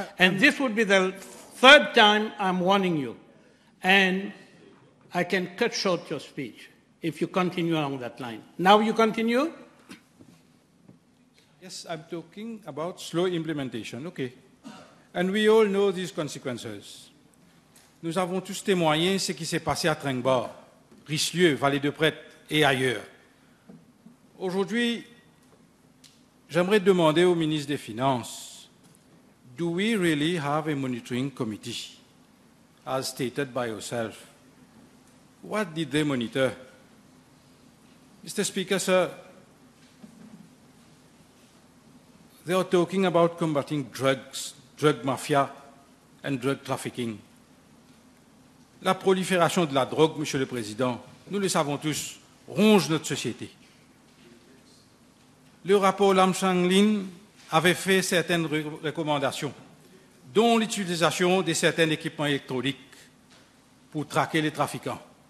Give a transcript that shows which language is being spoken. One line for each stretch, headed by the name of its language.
English: And this would be the third time I'm warning you. And I can cut short your speech if you continue along that line. Now you continue? Yes, I'm talking about slow implementation, okay. And we all know these consequences.
French: Nous avons tous témoigné ce qui s'est passé à Tringbord, Richelieu, Vallée de Prête et ailleurs. Aujourd'hui, j'aimerais demander au ministre des Finances,
English: do we really have a monitoring committee, as stated by yourself? What did they monitor? Mr. Speaker, sir, they are talking about combating drugs, drug mafia and drug trafficking.
French: La prolifération de la drogue, Monsieur le Président, nous le savons tous, ronge notre société. le rapport Lam Changlin avait fait certaines recommandations, dont l'utilisation de certains équipements électroniques pour traquer les trafiquants.